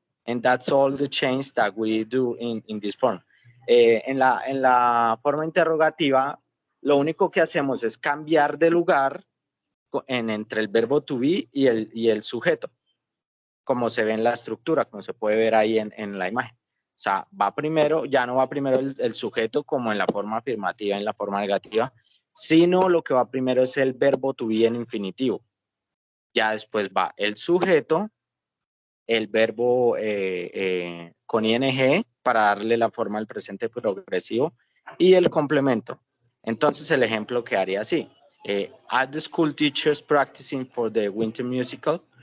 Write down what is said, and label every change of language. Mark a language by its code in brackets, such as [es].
[en] And that's all the change that we do in this form. [es] En la forma interrogativa, lo único que hacemos es cambiar de lugar entre el verbo to be y el sujeto, como se ve en la estructura, como se puede ver ahí en la imagen. O sea, va primero, ya no va primero el sujeto como en la forma afirmativa, en la forma negativa, sino lo que va primero es el verbo to be en infinitivo. Ya después va el sujeto, el verbo con ing para darle la forma al presente progresivo y el complemento. Entonces el ejemplo quedaría así. [en] Are the school teachers practicing for the winter musical?